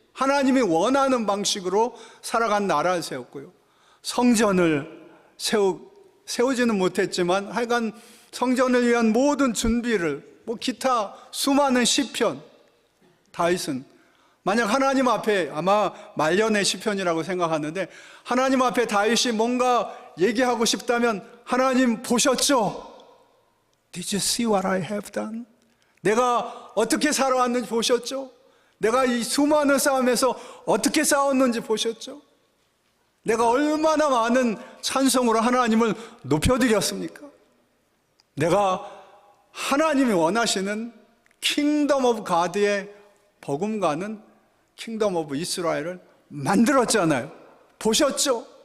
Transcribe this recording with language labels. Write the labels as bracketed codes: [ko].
[ko] 하나님이 원하는 방식으로 살아간 나라를 세웠고요, 성전을 세우지는 못했지만 하여간 성전을 위한 모든 준비를, 뭐 기타 수많은 시편, 다윗은 만약 하나님 앞에, 아마 말년의 시편이라고 생각하는데, 하나님 앞에 다윗이 뭔가 얘기하고 싶다면, 하나님 보셨죠? [en] Did you see what I have done? [ko] 내가 어떻게 살아왔는지 보셨죠? 내가 이 수많은 싸움에서 어떻게 싸웠는지 보셨죠? 내가 얼마나 많은 찬송으로 하나님을 높여드렸습니까? 내가 하나님이 원하시는 킹덤 오브 가드의 버금가는 킹덤 오브 이스라엘을 만들었잖아요. 보셨죠?